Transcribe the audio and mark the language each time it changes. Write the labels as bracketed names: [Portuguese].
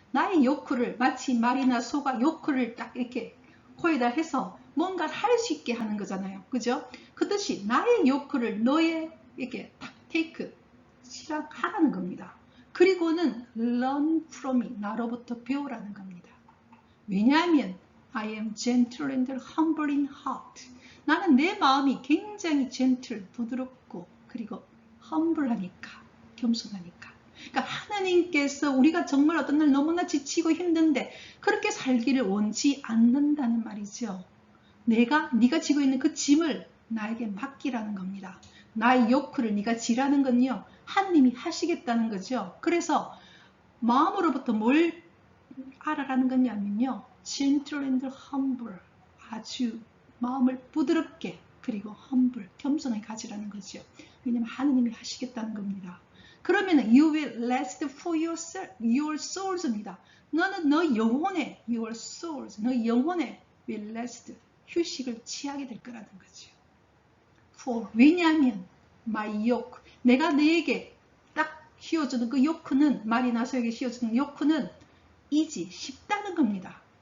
[Korean] 나의 요크를 마치 말이나 소가 요크를 딱 이렇게 코에다 해서 뭔가를 할 수 있게 하는 거잖아요. 그죠? 그 뜻이 나의 요크를 너의 이렇게 딱 테이크, 실행하라는 겁니다. 그리고는 [English] learn from me, [Korean] 나로부터 배우라는 겁니다. 왜냐하면 [English] I am gentle and humble in heart. [Korean] 나는 내 마음이 굉장히 gentle, 부드럽고 그리고 humble하니까, 겸손하니까. 그러니까 하나님께서 우리가 정말 어떤 날 너무나 지치고 힘든데 그렇게 살기를 원치 않는다는 말이죠. 네가 지고 있는 그 짐을 나에게 맡기라는 겁니다. 나의 요크를 네가 지라는 건요. 하나님이 하시겠다는 거죠. 그래서 마음으로부터 뭘 알아라는 거냐면요. [English] gentle and humble. [Korean] 아주 마음을 부드럽게 그리고 humble, 겸손하게 가지라는 거죠. 왜냐하면 하나님이 하시겠다는 겁니다. 그러면 [English] you will rest for your souls입니다. [Korean] 너는 너 영혼에 your souls, 너 영혼에 [English] will rest, [Korean] 휴식을 취하게 될 거라는 거죠. For, 왜냐하면 my yoke, 내가 너에게 딱 씌워주는 그 요크는, 말이나 소에게 씌워주는 요크는 easy, 쉽다는 겁니다.